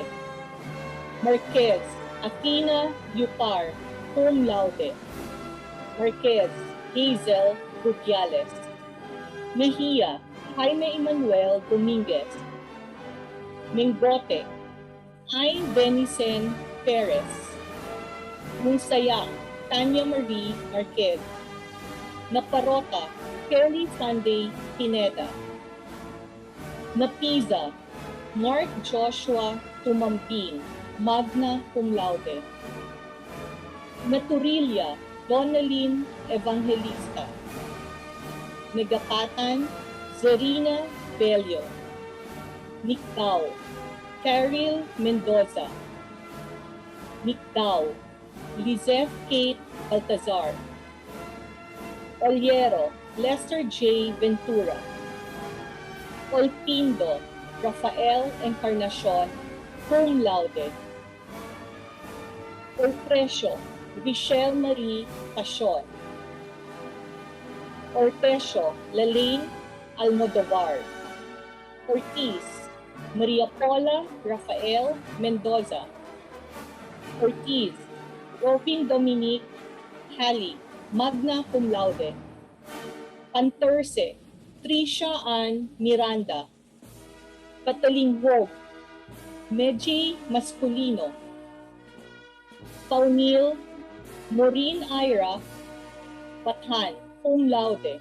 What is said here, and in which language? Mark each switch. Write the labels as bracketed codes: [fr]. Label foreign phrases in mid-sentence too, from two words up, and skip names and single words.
[tl] Marquez, Athena Yupar, [la] cum laude. [tl] Marquez, Hazel Rubiales. Mejia, Jaime Emmanuel Dominguez. Mingote, Ayn Benison Perez. Munsayak, Tanya Marie Marquez. Naparota, Kelly Sunday Pineda. Napiza, Mark Joshua Tumampin, [la] magna cum laude. [tl] Naturilla, Donaline Evangelista. Negapatan, Zarina Bello. Nictao, Caril Mendoza. Nictao, Lizeth Kate Baltazar. Oliero, Lester J. Ventura. Olpindo, Rafael Encarnacion, [la] cum laude. [tl] Ortresio, Michelle Marie Pasion. Ortesio, Lalaine Almodovar. Ortiz, Maria Paula Rafael Mendoza. Ortiz, Robin Dominique Halley, [la] magna cum laude. [tl] Panterse, Tricia Ann Miranda. Catalinghog, Meji Masculino. Paunil, Maureen Ira Pathan, [la] cum laude.